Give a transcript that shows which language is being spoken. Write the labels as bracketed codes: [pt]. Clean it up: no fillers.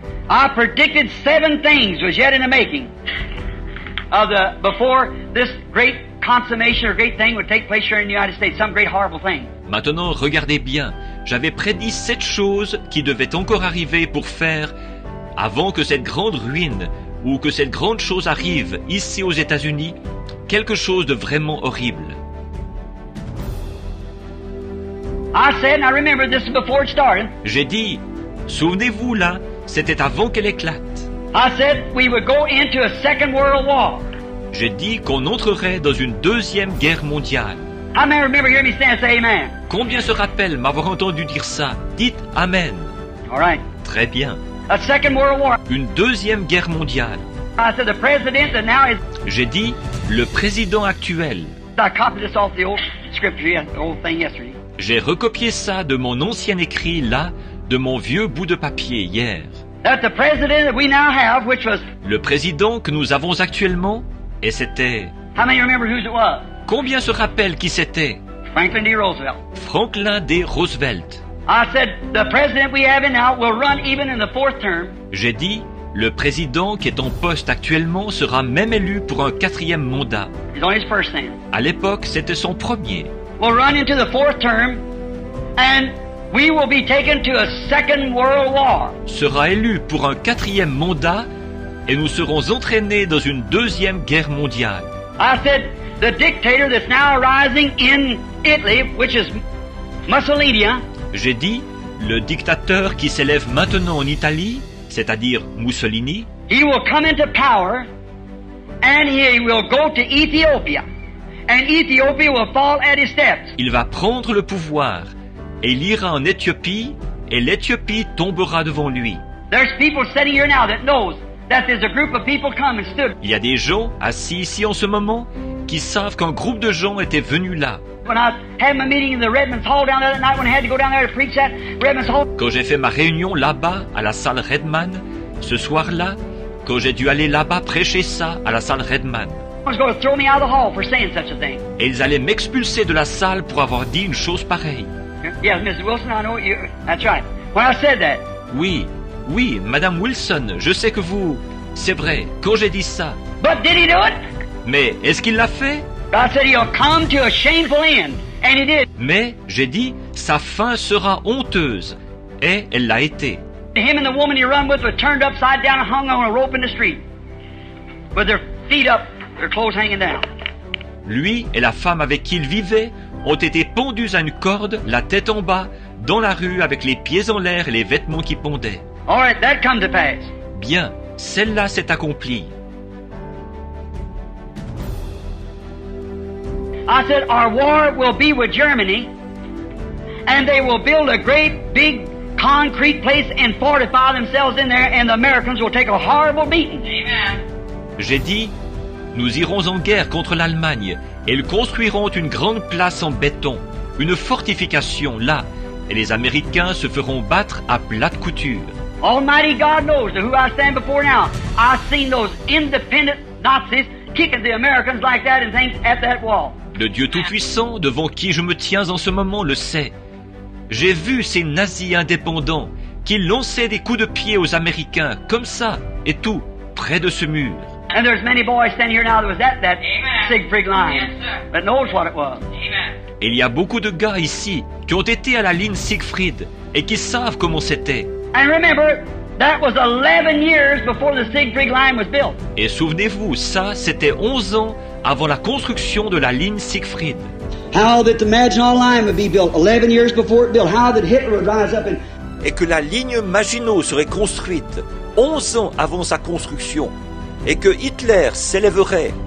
[en] I predicted 7 things was yet in the making before this great consummation or great thing would take place here in the United States, some great horrible thing. [fr] Maintenant, regardez bien. J'avais prédit 7 choses qui devaient encore arriver pour faire, avant que cette grande ruine ou que cette grande chose arrive ici aux États-Unis, quelque chose de vraiment horrible. [en] I said, and I remember this is before it started. [fr] J'ai dit, souvenez-vous là, c'était avant qu'elle éclate. [en] I said we would go into a second world war. [fr] J'ai dit qu'on entrerait dans une deuxième guerre mondiale. [en] How many remember hearing me stand and say amen? [fr] Combien se rappellent m'avoir entendu dire ça? Dites Amen. [en] All right. [fr] Très bien. [en] A second world war. [fr] Une deuxième guerre mondiale. [en] I said the president that now is. [fr] J'ai dit, le président actuel. [en] I copied this off the old scripture, the old thing yesterday. [fr] J'ai recopié ça de mon ancien écrit là, de mon vieux bout de papier hier. [en] That the president that we now have, which was. [fr] Le président que nous avons actuellement, et c'était... [en] How many remember whose it was? [fr] Combien se rappellent qui c'était? [en] Franklin D. Roosevelt. [fr] Franklin D. Roosevelt. [en] I said the president we have in now will run even in the 4th term. [fr] J'ai dit, le président qui est en poste actuellement sera même élu pour un 4e mandat. [en] He's on his first term. [fr] À l'époque, c'était son premier. [en] Will run into the 4th term, and we will be taken to a second world war. [fr] Sera élu pour un 4e mandat et nous serons entraînés dans une deuxième guerre mondiale. [en] I said the dictator that's now arising in Italy, which is Mussolini, [fr] J'ai dit, le dictateur qui s'élève maintenant en Italie, c'est-à-dire Mussolini, [en] he will come into power, and he will go to Ethiopia, and Ethiopia will fall at his steps. [fr] il va prendre le pouvoir et il ira en Éthiopie et l'Éthiopie tombera devant lui. [en] There's people sitting here now that knows that there's a group of people come and stood. [fr] Il y a des gens assis ici en ce moment qui savent qu'un groupe de gens était venu là. [en] When I was having my meeting in the Redlands Hall down there that night, when I had to go down there to preach at Redlands Hall, [fr] Quand j'ai fait ma réunion là-bas à la salle Redman, ce soir-là, quand j'ai dû aller là-bas prêcher ça à la salle Redman, [en] was going to throw me out of the hall for saying such a thing. [fr] et ils allaient m'expulser de la salle pour avoir dit une chose pareille. [en] Yes, Mrs. Wilson, I know you. That's right. When I said that, [fr] Oui, oui, Madame Wilson, je sais que vous... C'est vrai, quand j'ai dit ça. [en] but did he do it? [fr] Mais est-ce qu'il l'a fait? [en] God said he'll come to a shameful end, and he did. [fr] Mais, j'ai dit, sa fin sera honteuse. Et elle l'a été. [en] Him and the woman he run with were turned upside down and hung on a rope in the street, with their feet up, their clothes hanging down. [fr] Lui et la femme avec qui il vivait ont été pendus à une corde, la tête en bas, dans la rue avec les pieds en l'air et les vêtements qui pendaient. [en] All right, that come to pass. [fr] Bien, celle-là s'est accomplie. [en] I said our war will be with Germany, and they will build a great big concrete place and fortify themselves in there, and the Americans will take a horrible beating. Amen. [fr] J'ai dit, nous irons en guerre contre l'Allemagne et ils construiront une grande place en béton, une fortification là, et les Américains se feront battre à plate couture. [en] Almighty God knows who I stand before now. I've seen those independent Nazis kicking the Americans like that and things at that wall. [fr] Le Dieu Tout-Puissant, devant qui je me tiens en ce moment, le sait. J'ai vu ces nazis indépendants qui lançaient des coups de pied aux Américains, comme ça, et tout, près de ce mur. [en] And there's many boys standing here now that was at that Siegfried line that knows what it was. [fr] Et il y a beaucoup de gars ici qui ont été à la ligne Siegfried et qui savent comment c'était. [en] And remember, that was 11 years before the Siegfried line was built. [fr] Et souvenez-vous, ça, c'était 11 ans avant la construction de la ligne Siegfried. [en] How that the Maginot Line would be built 11 years before it built. How that Hitler would rise up and [fr] Et que la ligne Maginot serait construite 11 ans avant sa construction. Et que Hitler s'élèverait.